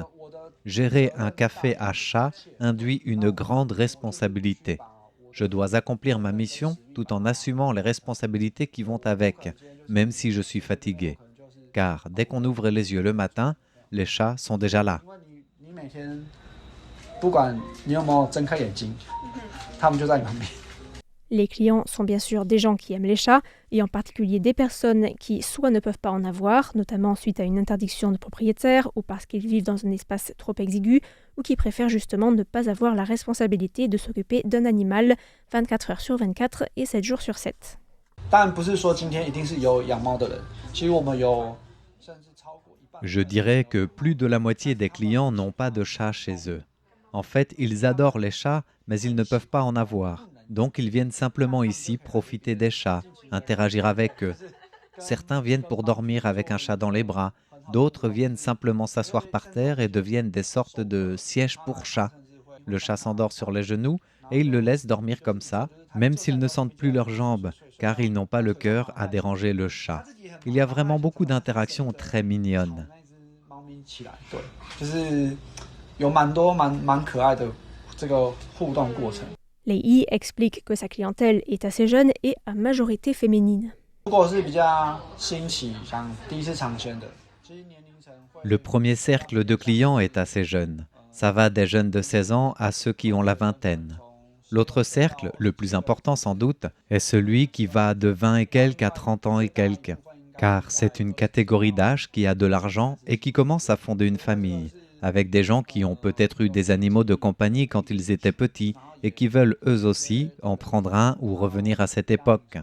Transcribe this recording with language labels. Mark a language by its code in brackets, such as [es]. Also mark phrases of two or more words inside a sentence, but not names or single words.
[fr] Gérer un café à chat induit une grande responsabilité. Je dois accomplir ma mission tout en assumant les responsabilités qui vont avec, même si je suis fatigué. Car dès qu'on ouvre les yeux le matin, les chats sont déjà là. [zh] 你每天不管你有没有睁开眼睛，他们就在你旁边。 [fr] Les clients sont bien sûr des gens qui aiment les chats, et en particulier des personnes qui soit ne peuvent pas en avoir, notamment suite à une interdiction de propriétaire ou parce qu'ils vivent dans un espace trop exigu, ou qui préfèrent justement ne pas avoir la responsabilité de s'occuper d'un animal 24 heures sur 24 et 7 jours sur 7. [zh] 当然不是说今天一定是有养猫的人，其实我们有甚至超过一半。 [fr] Je dirais que plus de la moitié des clients n'ont pas de chat chez eux. En fait, ils adorent les chats, mais ils ne peuvent pas en avoir. Donc ils viennent simplement ici profiter des chats, interagir avec eux. Certains viennent pour dormir avec un chat dans les bras, d'autres viennent simplement s'asseoir par terre et deviennent des sortes de sièges pour chats. Le chat s'endort sur les genoux et ils le laissent dormir comme ça, même s'ils ne sentent plus leurs jambes, car ils n'ont pas le cœur à déranger le chat. Il y a vraiment beaucoup d'interactions très mignonnes. [zh] 猫咪起来，对，就是有蛮多蛮可爱的这个互动过程。 [fr] Lei Yi explique que sa clientèle est assez jeune et à majorité féminine. [zh] 如果是比较新奇，想第一次尝鲜的，其实年龄层会。 [fr] Le premier cercle de clients est assez jeune. Ça va des jeunes de 16 ans à ceux qui ont la vingtaine. L'autre cercle, le plus important sans doute, est celui qui va de 20 et quelques à 30 ans et quelques. Car c'est une catégorie d'âge qui a de l'argent et qui commence à fonder une famille, avec des gens qui ont peut-être eu des animaux de compagnie quand ils étaient petits et qui veulent eux aussi en prendre un ou revenir à cette époque.